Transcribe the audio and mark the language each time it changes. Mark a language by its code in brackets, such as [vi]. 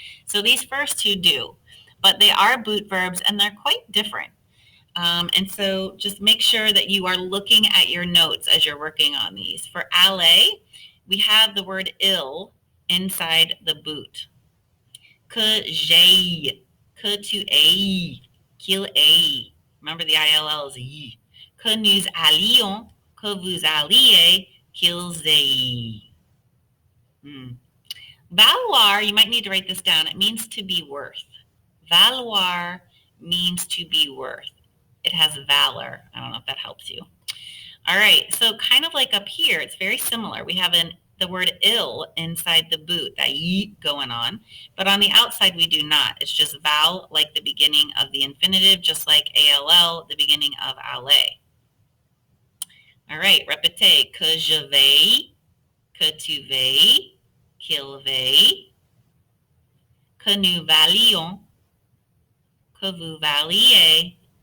[en] So these first 2 do, but they are boot verbs, and they're quite different. And so just make sure that you are looking at your notes as you're working on these. For aller, we have the word ill inside the boot. [fr] Que j'aille, que tu ailles, qu'il aille. [en] Remember the ILL is y. [fr] Que nous allions, que vous alliez, qu'ils aillent. [en] Valoir, you might need to write this down. It means to be worth. Valoir means to be worth. It has valor. I don't know if that helps you. All right, so kind of like up here, it's very similar. We have the word ill inside the boot, that y going on, but on the outside we do not. It's just val, like the beginning of the infinitive, just like all, the beginning of aller. All right, répétez. [fr] Que je vais, que tu vas, qu'il va, que nous valions, que vous valiez,